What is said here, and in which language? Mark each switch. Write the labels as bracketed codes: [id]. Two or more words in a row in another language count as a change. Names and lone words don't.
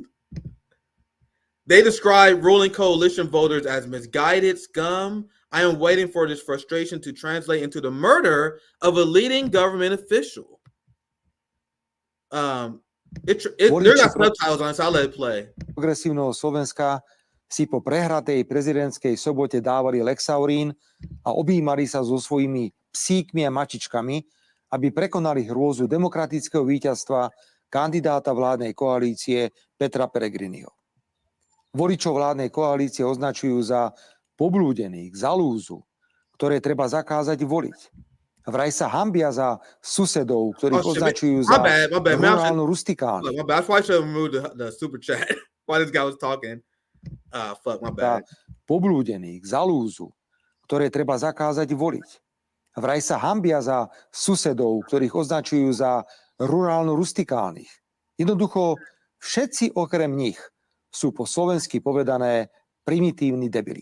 [en] They describe ruling coalition voters as misguided scum. I am waiting for this frustration to translate into the murder of a leading government official. There's not subtitles on it, so I'll let it play. [sk] Progresívneho Slovenska si po prehratej prezidentskej sobote dávali Lexaurín a objímali sa so svojimi psíkmi a mačičkami, aby prekonali hrôzu demokratického víťazstva kandidáta vládnej koalície Petra Pellegriniho. Voličov vládnej koalície označujú za poblúdených, za lúzu, ktoré treba zakázať voliť. Vraj sa hambia za susedov, ktorých označujú za rurálnu rustikálnu. [en] My bad. I should have removed the super chat while this guy was talking. Fuck, my bad. [sk] Poblúdených, za lúzu, ktoré treba zakázať voliť. Vraj sa hambia za susedov, ktorých označujú za rurálno rustikálnych. Jednoducho, všetci okrem nich sú po slovensky povedané primitívni debili.